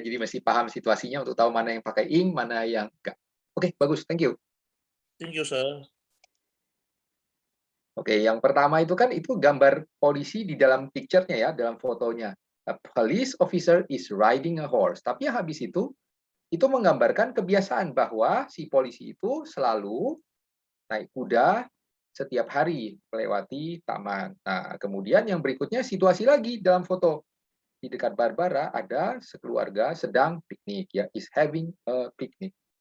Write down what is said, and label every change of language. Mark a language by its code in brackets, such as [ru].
[id] Jadi masih paham situasinya untuk tahu mana yang pakai ing, mana yang enggak. Oke, bagus. [en] Thank you. Thank you, sir. [id] Oke, yang pertama itu kan itu gambar polisi di dalam picture-nya ya, dalam fotonya. [en] A police officer is riding a horse. [id] Tapi yang habis itu menggambarkan kebiasaan bahwa si polisi itu selalu naik kuda setiap hari melewati taman. Nah, kemudian yang berikutnya situasi lagi dalam foto. Di dekat Barbara ada sekeluarga sedang piknik, ya, [en] is having a picnic.